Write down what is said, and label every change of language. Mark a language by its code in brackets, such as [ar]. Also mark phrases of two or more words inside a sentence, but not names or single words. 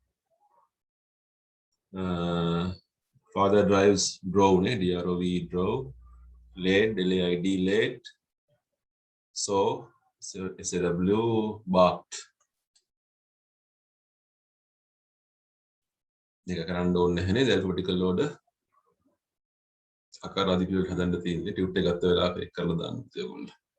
[en] father drives drove නේ DROV drove. laid LAID laid. so SAW barked. [si] මේක කරන්න ඕනේ නැහැ නේද [en] alphabetical order. [si] අකාරාදී පිළිවෙල හදන්න තියෙන්නේ ටියුට් එක ගත්ත වෙලාවක ඒක කරලා දාන්න ඕගොල්ලෝ.